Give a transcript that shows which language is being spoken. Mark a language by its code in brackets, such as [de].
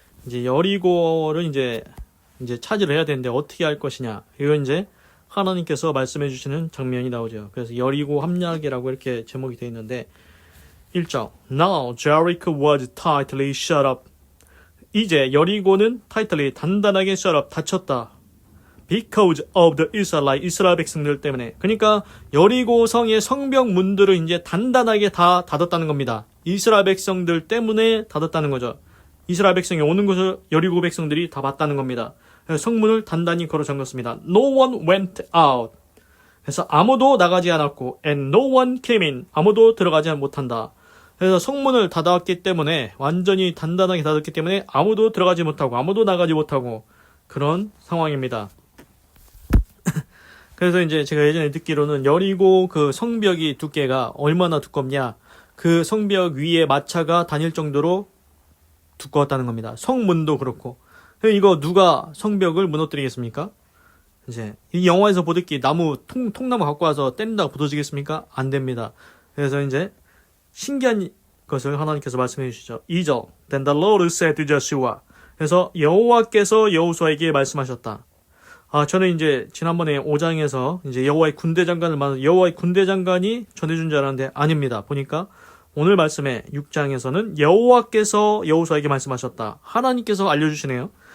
[ko] 이제 여리고를 이제 차지를 해야 되는데 어떻게 할 것이냐. 이건 이제 하나님께서 말씀해 주시는 장면이 나오죠. 그래서 여리고 함락이라고 이렇게 제목이 되어 있는데 1절 [en] Now Jericho was tightly shut up. [ko] 이제 여리고는 tightly 단단하게 shut up 닫혔다. [en] Because of the Israelite [ko] 이스라엘 백성들 때문에. 그러니까 여리고 성의 성벽 문들을 이제 단단하게 다 닫았다는 겁니다. 이스라엘 백성들 때문에 닫았다는 거죠. 이스라엘 백성이 오는 것을 여리고 백성들이 다 봤다는 겁니다. 그래서 성문을 단단히 걸어 잠갔습니다. [en] No one went out. [ko] 그래서 아무도 나가지 않았고 [en] and no one came in. [ko] 아무도 들어가지 못한다. 그래서 성문을 닫았기 때문에 완전히 단단하게 닫았기 때문에 아무도 들어가지 못하고 아무도 나가지 못하고 그런 상황입니다. 그래서 이제 제가 예전에 듣기로는 여리고 그 성벽이 두께가 얼마나 두껍냐. 그 성벽 위에 마차가 다닐 정도로 두꺼웠다는 겁니다. 성문도 그렇고. 이거 누가 성벽을 무너뜨리겠습니까? 이제 이 영화에서 보듯이 나무 통나무 갖고 와서 때린다고 부서지겠습니까? 안 됩니다. 그래서 이제 신기한 것을 하나님께서 말씀해 주시죠. [en] 2절 Then the Lord said to Joshua. [ko] 그래서 여호와께서 여호수아에게 말씀하셨다. 저는 이제 지난번에 5장에서 이제 여호와의 군대 장관을 만나서 여호와의 군대 장관이 전해준 줄 알았는데 아닙니다. 보니까 오늘 말씀에 6장에서는 여호와께서 여호수아에게 말씀하셨다. 하나님께서 알려주시네요.